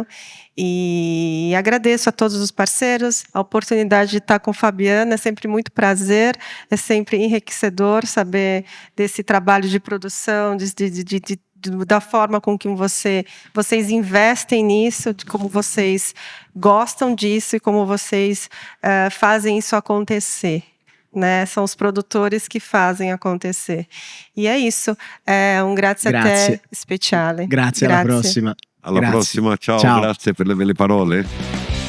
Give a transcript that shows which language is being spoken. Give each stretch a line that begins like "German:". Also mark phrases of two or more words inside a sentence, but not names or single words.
Portuguese: E agradeço a todos os parceiros, a oportunidade de estar com Fabiana, é sempre muito prazer, é sempre enriquecedor saber desse trabalho de produção, da forma com que vocês investem nisso, de como vocês gostam disso e como vocês fazem isso acontecer. Né? São os produtores que fazem acontecer. E é isso.
Italian: Un grazie a te speciale. Grazie, alla prossima. Alla prossima, ciao, grazie per le belle parole.